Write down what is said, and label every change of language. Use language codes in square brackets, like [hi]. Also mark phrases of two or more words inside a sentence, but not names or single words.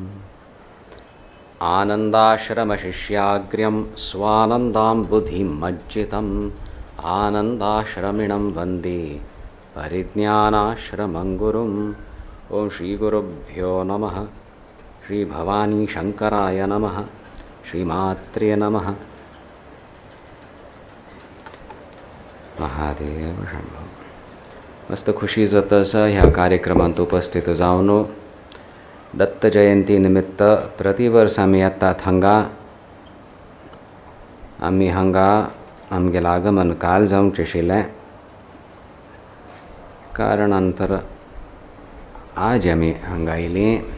[sa] आनन्दाश्रमशिष्याग्र्यं स्वानन्दाम्बुधिमज्जितम् आनन्दाश्रमिणं वन्दे परिज्ञानाश्रमं गुरुम्। ॐ श्रीगुरुभ्यो नमः। श्रीभवानी शंकराय नमः। श्रीमात्रे नमः। महादेव शंभो। [kok] मस्त खुशी जाता ह्या कार्यक्रमात उपस्थित जावन दत्त जयंती निमित्त प्रतिवर्ष आम्ही येतात हांगा आमगेलें आगमन काल जावंचें आशिल्लें कारणांतर आज आमी हांगा आयलीं।